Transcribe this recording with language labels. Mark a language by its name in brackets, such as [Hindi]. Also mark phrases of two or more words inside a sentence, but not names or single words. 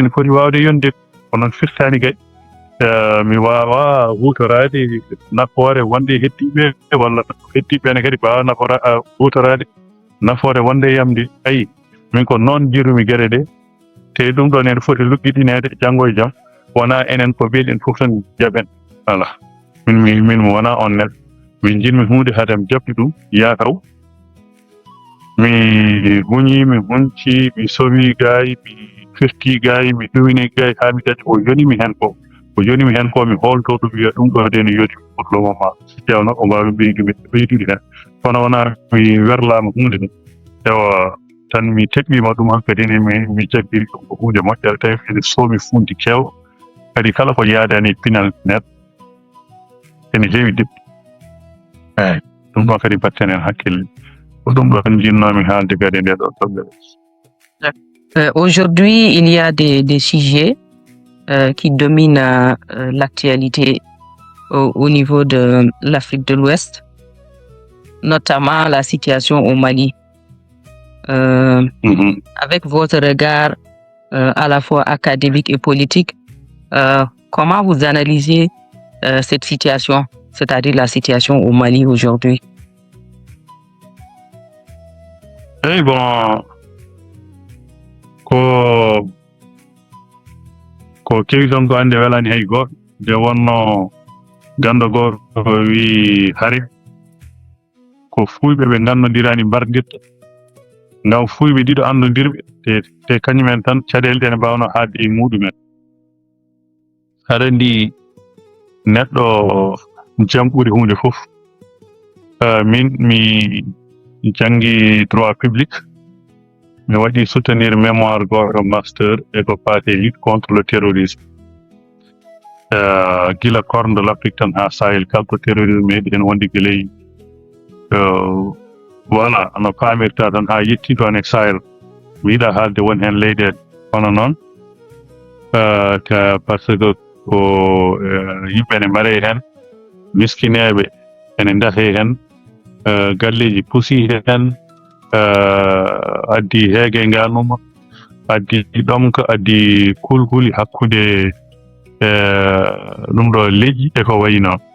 [Fula] ne foti wawde yonde ko noon firtani kadi mi wawa hutorade nafoore wonde e hettiɓe walla hettiɓene kadi mbawa hutorade nafoore wonde e yamde ayi min ko noon jirumi gueɗe ɗe te ɗum ɗon en foti luggiɗinede janggo e jaam wona enen ko mbiɗen fof tan jaɓen voilà min mi wona on neɗɗo min jinmi hunde haadem jaɓɓi ɗum yataw mi huñi mi hunci mi sowi gayi mi firti gayi mi ɗuwini gayi ha mi dañi o yonimi hen ko mi holto ɗum wiya ɗum ɗo de no yoni [French] pour le moment [Fula] tewno o mbawi ɓeydude hen kono wona mi werlama hunde ɗum ewa tan mi teɓɓima ɗum hankkadi ne mi jaggiri ɗum ko hunde moƴƴere tawi ene soomi funti kewɗo kadi kala ko yaadani pinal neɗɗo ene heewi debbi eyyi ɗum ɗon kadi batten hen hakkille ko ɗum ɗo tan jinnomi haalde kadi nde ɗo toɓɓere. [French] Aujourd'hui, il y a des sujets qui dominent l'actualité au niveau de l'Afrique de l'Ouest, notamment la situation au Mali. avec votre regard à la fois académique et politique, comment vous analysez cette situation, c'est-à-dire la situation au Mali aujourd'hui? Eh bon, [Fula] ko kewi ton ko ande welani hay goto nde wonno gando goto wi hari ko fuyɓe ɓe gannodirani mbardirta ngam fuyɓe ɗiɗo andodirɓe te kañumen tan caɗele ɗe ne mbawno haadde e muɗumen. aɗa andi neɗɗo jam ɓuuri hunde fof. Min mi jangi [French] droit public, [Fula] mi waɗi [French] soutenir mémoire [Fula] goto master e ko fate [French] lutte contre le terrorisme. [Fula] Gila [French] corne de l'Afrique [Fula] tan ha Sahel kalko terrorisme meɗi en wondi gueley voilà no pamirta tan ha yetti toon e Sahel. Mi yiɗa haalde won hen leyɗele kono noon [French] par ce que [Fula] ko yimɓe ne mbaɗe hen, miskineɓe ene ndahe hen, galleji puusi hen, addi heege nganuma, addi ɗomka, addi kulhuli hakkude ɗum ɗo leƴƴi e ko wayi noon.